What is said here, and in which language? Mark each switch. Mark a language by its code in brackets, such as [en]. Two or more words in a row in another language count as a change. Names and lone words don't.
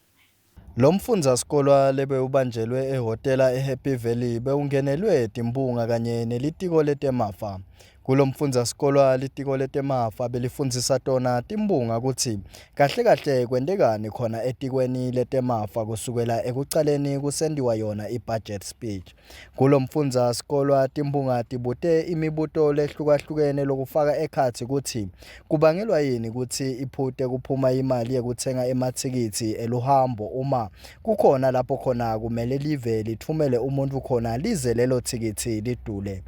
[ss] Lo mfundzasikolo lebe ubanjelwe ehotela eHappy Valley beungenelwe timbunga kanye nelitiko letemafa. Kulo mfundzasikolo litiko letemafa belifundzisa tona timbunga ukuthi kahle kahle kwendekani khona etikweni letemafa kusukela ekucaleni kusendiwa yona i- [en] budget speech. [ss] Kulo mfundzasikolo timbunga tibute imibuto lehlukahlukene lokufaka ekhathi ukuthi kubangelwa yini ukuthi iphute kuphuma imali yekuthenga emathikithi eluhambo uma kukhona lapho khona kumele live lithumele umuntu khona lize lelo thikithi lidule.